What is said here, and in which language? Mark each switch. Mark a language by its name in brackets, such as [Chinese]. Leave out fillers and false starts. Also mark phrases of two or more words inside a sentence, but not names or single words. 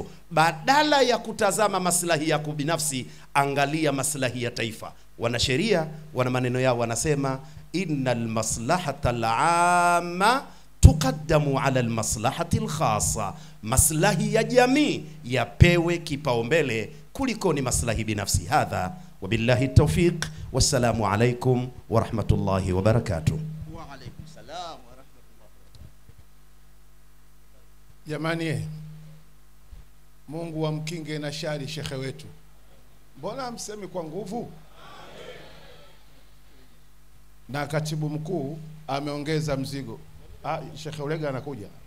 [Swahili] Badala ya kutazama maslahi yako binafsi, angalia maslahi ya taifa. Wanasheria wana maneno yao, wanasema [Arabic] إن المصلحة العامة تقدم على المصلحة الخاصة. [Swahili] Maslahi ya jamii yapewe kipaumbele kuliko ni maslahi binafsi. [Arabic] هذا وبالله التوفيق والسلام عليكم ورحمة الله وبركاته. وعليكم السلام ورحمة الله وبركاته. [Swahili] Jamani, Mungu amkinge na shari shekhe wetu. Mbona msemi kwa nguvu? Na katibu mkuu ameongeza mzigo. Shekhe Ulega anakuja.